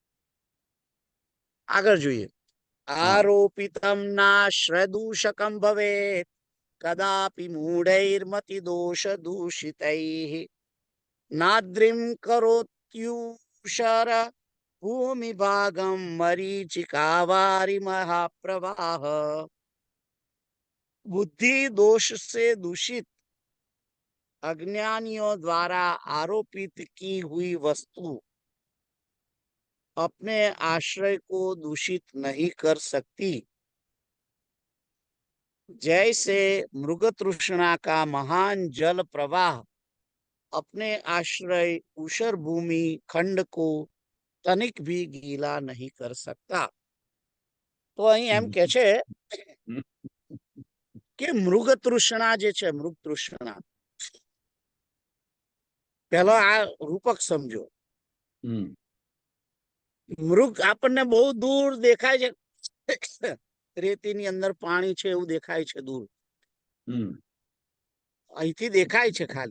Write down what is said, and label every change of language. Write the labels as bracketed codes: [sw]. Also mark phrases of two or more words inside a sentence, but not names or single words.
[gu] આગળ જોઈએ। [sa] આરોપિતમ નાશ્રદૂષકમ ભવેત કદાપि મૂઢૈર્મતિ દોષ દૂષિતૈઃ નાદ્રિમ કરોત્યુષર ભૂમિ ભાગમ मरीचिकावारि महाप्रवाह। [hi] बुद्धि दोष से दूषित अज्ञानियों द्वारा आरोपित की हुई वस्तु अपने आश्रय को दूषित नहीं कर सकती। जैसे मृग तृष्णा का महान जल प्रवाह अपने आश्रय ऊषर भूमि खंड को तनिक भी गीला नहीं कर सकता। [gu] तो અહીં એમ કે છે કે મૃગ તૃષ્ણા જે છે, મૃગ તૃષ્ણા પહેલો આ રૂપક સમજો। મૃગ આપણને બહુ દૂર દેખાય છે, રેતીની અંદર પાણી છે એવું દેખાય છે દૂર, અહીંથી દેખાય છે ખાલી।